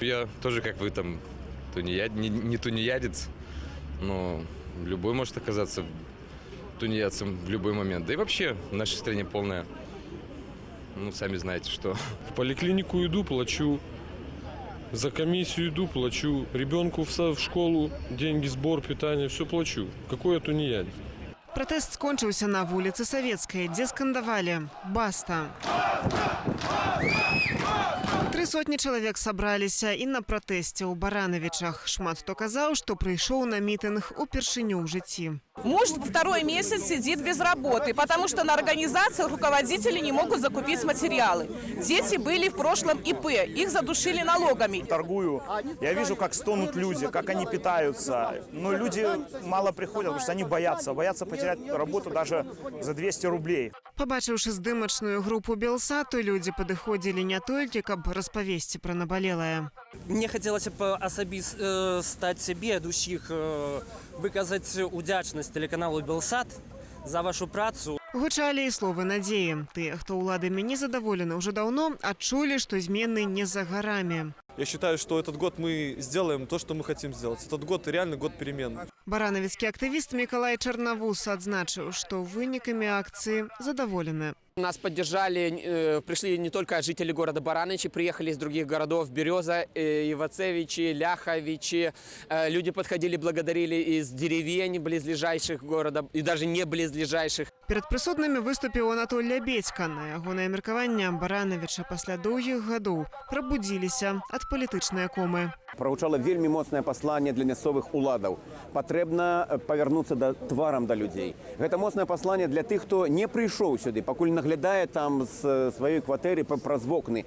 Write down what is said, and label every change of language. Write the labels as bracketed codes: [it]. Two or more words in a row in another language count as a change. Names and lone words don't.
[ru] Я тоже, как вы, там, не тунеядец, но любой может оказаться тунеядцем в любой момент. Да и вообще в нашей стране полная, сами знаете, что. В поликлинику иду, плачу. За комиссию иду, плачу. Ребенку в школу, деньги, сбор, питание, все плачу. Какой я тунеядец? [be] Пратэст скончыўся на вуліцы Савецкай, дзе скандавалі «Баста». 300 чалавек сабраліся і на пратэсце ў Баранавічах. Шмат хто казаў, што прыйшоў на мітынг упершыню ў жыцці. [ru] Муж второй месяц сидит без работы, потому что на организациях руководители не могут закупить материалы. Дети были в прошлом ИП, их задушили налогами. Торгую, я вижу, как стонут люди, как они питаются. Но люди мало приходят, потому что они боятся потерять работу даже за 200 рублей. [be] Побачыўшы здымачную групу Белсату, людзі падыходзілі не толькі, каб распавесці пра набалелае. [ru] Мне хотелось бы [be] стать себе ад усіх выказаць удзячнасць телеканалу Белсат за вашу працу. Гучалі і словы надзеі. Тыя, хто ўладамі незадаволены ўжо даўно, адчулі, што змены не за гарамі. [ru] Я считаю, что этот год мы сделаем то, что мы хотим сделать. Этот год реально год перемен. [be] Баранавіцкі актывіст Мікалай Чарнавус адзначыў, што вынікамі акцыі задаволены. [ru] Нас поддержали, пришли не только жители города Барановичи, приехали из других городов: Береза, Ивацевичи, Ляховичи. Люди подходили, благодарили из деревень близлежащих города и даже не близлежащих. [be] Перад прысутнымі выступіў Анатоль Лябедзька. На ягонае меркаванне Баранавіча пасля доўгіх гадоў прабудзіліся ад палітычнай комы. Прагучала вельмі моцнае пасланне для мясцовых уладаў. Патрэбна павярнуцца тварам да людзей. Гэта моцнае пасланне для тых, хто не прыйшоў сюды, пакуль наглядае там з сваёй кватэры праз вокны.